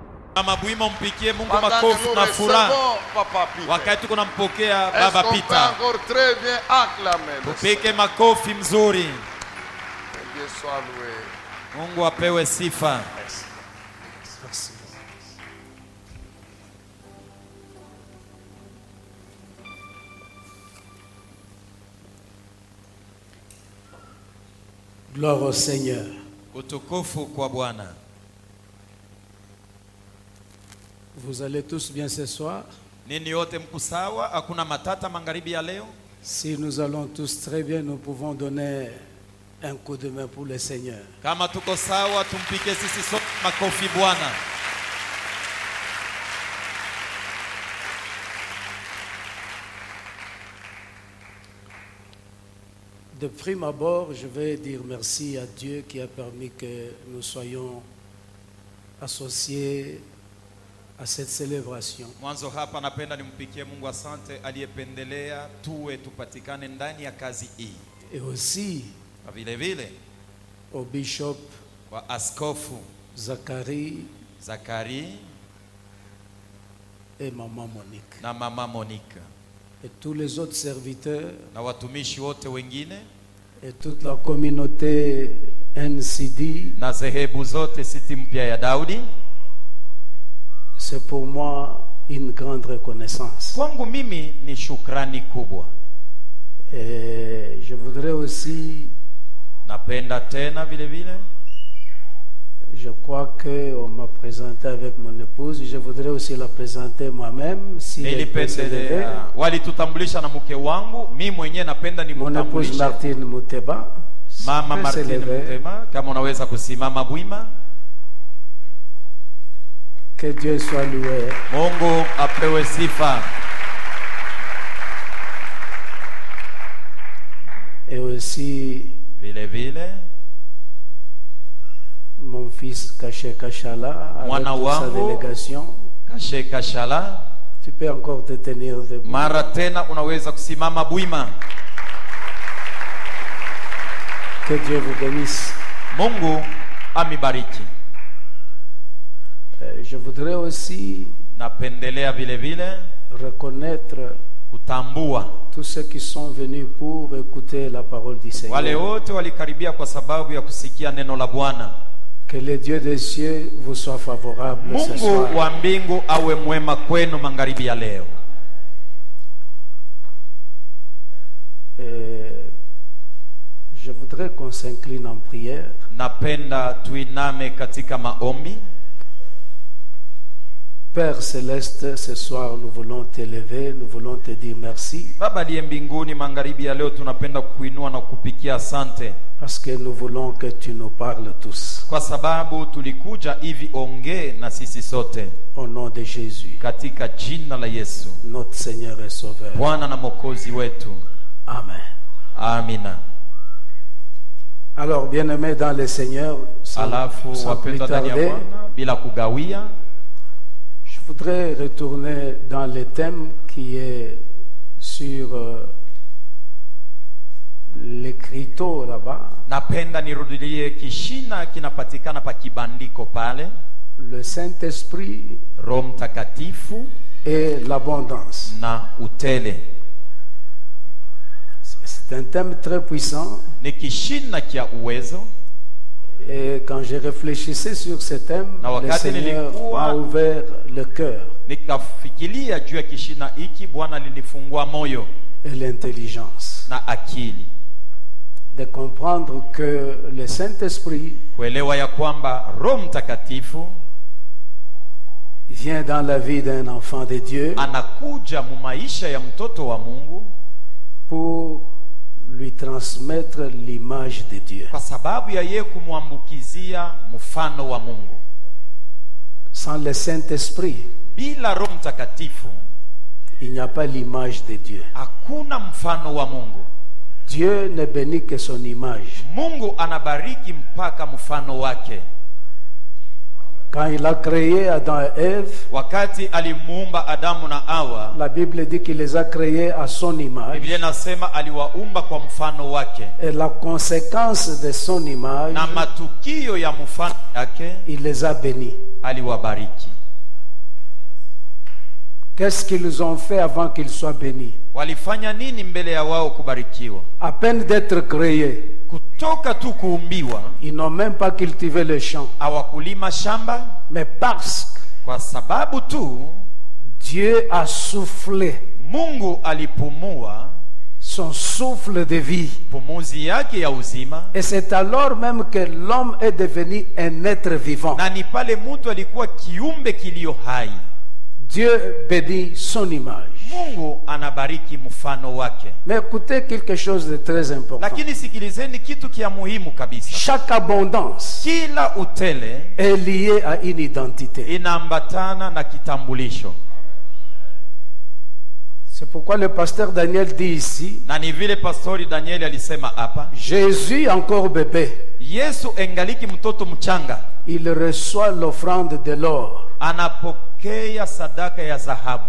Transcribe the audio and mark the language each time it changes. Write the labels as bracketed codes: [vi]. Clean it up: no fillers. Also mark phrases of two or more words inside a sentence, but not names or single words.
[sw] Mama Bwima mpikie Mungu [fr] Pendant [sw] makofi [fr] que nous [sw] na furaha [fr] recevons Papa Peter. [sw] wakati tunampokea [fr] Est-ce [sw] Baba [fr] qu'on peut Peter. encore très bien acclamer le [sw] Tupike makofi mzuri. [fr] Seigneur. Dieu soit loué. [sw] Mungu apewe sifa. [fr] Merci. Gloire au Seigneur. [sw] Utukufu kwa Bwana. [fr] Vous allez tous bien ce soir? [sw] Nini yote mko sawa? Hakuna matata magharibi ya leo? [fr] Si nous allons tous très bien, nous pouvons donner un coup de main pour le Seigneur. [sw] Kama tuko sawa, tumpike sisi sote makofi Bwana. [fr] De prime abord, je vais dire merci à Dieu qui a permis que nous soyons associés à cette célébration. [sw] Mwanzo hapa napenda nimpikie Mungu asante aliyependelea tuwe tupatikane ndani ya kazi hii. [fr] Et aussi [sw] Na vile vile [fr] au bishop [sw] wa askofu Zacharie Zakari [fr] et maman Monique. [sw] na mama Monica [fr] Et tous les autres serviteurs [sw] na watumishi wote wengine [fr] et toute la communauté NCD. [sw] na zehebu zote City Mpya ya Daudi. [fr] C'est pour moi une grande reconnaissance. [sw] Kwangu mimi ni shukrani kubwa. [fr] Et je voudrais aussi, [sw] Napenda tena vile vile, [fr] je crois qu'on m'a présenté avec mon épouse, je voudrais aussi la présenter moi-même, si elle peut se lever. [sw] nilipendelea walitutambulisha na mke wangu, mimi mwenyewe napenda [fr] Mon épouse [sw] nimutambulishe Martine Mouteba, Mama [fr] peut se Martine lever. [sw] Mutema, kama unaweza kusimama Bwima. [fr] Que Dieu soit loué. [sw] Mungu apewe sifa. [fr] Et aussi [sw] Vile vile [fr] mon fils Kaché Kachala, avec [sw] Mwana [fr] toute sa [sw] wangu. [fr] délégation. Kashe Kashala, Tu peux encore te tenir debout. [sw] mara tena unaweza kusimama Bwima. [fr] Que Dieu vous bénisse. [sw] Mungu amibariki. [fr] Je voudrais aussi [sw] Napendelea vile vile [fr] reconnaître [sw] kutambua [fr] tous ceux qui sont venus pour écouter la parole du Seigneur. [sw] wale wote walikaribia kwa sababu ya kusikia neno la Bwana. [fr] Que le Dieu des cieux vous soit favorable ce soir. [sw] Mungu wa mbingu awe mwema kwenu magharibi ya leo. [fr] Je voudrais qu'on s'incline en prière. [sw] Napenda tuiname katika maombi. [fr] Père Céleste, ce soir nous voulons t'élever, nous voulons te dire merci. [sw] Baba aliye mbinguni, magharibi ya leo tunapenda kuinua na kupikia asante, [fr] Parce que nous voulons que tu nous parles tous. [sw] kwa sababu tulikuja hivi ongee na sisi sote [fr] Au nom de Jésus, [sw] katika jina la Yesu, [fr] notre Seigneur et Sauveur. [sw] Bwana na Mwokozi wetu. [fr] Amen. [sw] Amina. [fr] Alors, bien-aimés dans le Seigneur, sans plus [sw] wapendwa ndani ya [fr] tarder, [sw] Bwana, bila kugawia, [fr] je voudrais retourner dans le thème qui est sur l'écriteau là-bas, [sw] napenda nirudilie kishina kinapatikana pa kibandiko pale, [fr] le Saint-Esprit [sw] Roho Mtakatifu [fr] et l'abondance. [sw] na utele. [fr] C'est un thème très puissant [sw] Ni kishina kia uwezo, [fr] et quand je réfléchissais sur ce thème, [sw] Na [fr] le [sw] wakati [fr] Seigneur [sw] nilikuwa- [fr] m'a ouvert le cœur [sw] nikafikiria juu ya kishina hiki, Bwana alinifungua moyo [fr] et l'intelligence [sw] na akili [fr] de comprendre que le Saint-Esprit [sw] kuelewa ya kwamba Roho Mtakatifu [fr] vient dans la vie d'un enfant de Dieu [sw] anakuja mu maisha ya mtoto wa Mungu [fr] pour lui transmettre l'image de Dieu. [sw] kwa sababu ya yeye kumwambukizia mfano wa Mungu. [fr] Sans le Saint-Esprit, [sw] Bila Roho Mtakatifu [fr] il n'y a pas l'image de Dieu. [sw] hakuna mfano wa Mungu. [fr] Dieu ne bénit que son image. [sw] Mungu anabariki mpaka mfano wake. [fr] Quand il a créé Adam et Ève, [sw] Wakati alimuumba Adamu na Hawa, [fr] la Bible dit qu'il les a créés à son image. [sw] Biblia inasema aliwaumba kwa mfano wake, [fr] Et la conséquence de son image, [sw] na matukio ya mfano yake [fr] il les a bénis. [sw] aliwabariki. [fr] Qu'est-ce qu'ils ont fait avant qu'ils soient bénis? [sw] Walifanya nini mbele ya wao kubarikiwa? [fr] À peine d'être créés, [sw] Kutoka tu kuumbiwa, [fr] ils n'ont même pas cultivé le champ. [sw] hawakulima shamba, [fr] Mais parce que [sw] kwa sababu tu [fr] Dieu a soufflé [sw] Mungu alipumua [fr] son souffle de vie. [sw] pumuzi yake ya uzima, [fr] Et c'est alors même que l'homme est devenu un être vivant. [sw] na ni pale mtu alikuwa kiumbe kilio hai. [fr] Dieu bénit son image. [sw] Mungu anabariki mfano wake. [fr] Mais écoutez quelque chose de très important. [sw] Lakini sikilizeni kitu kia muhimu kabisa. [fr] Chaque abondance [sw] Kila utele [fr] est liée à une identité. [sw] inaambatana na kitambulisho. [fr] C'est pourquoi le pasteur Daniel dit ici, [sw] Na ni vile pastori Danieli alisema hapa, [fr] Jésus encore bébé, [sw] Yesu engaliki mtoto mchanga, [fr] il reçoit l'offrande de l'or. [sw] anapokea sadaka ya dhahabu.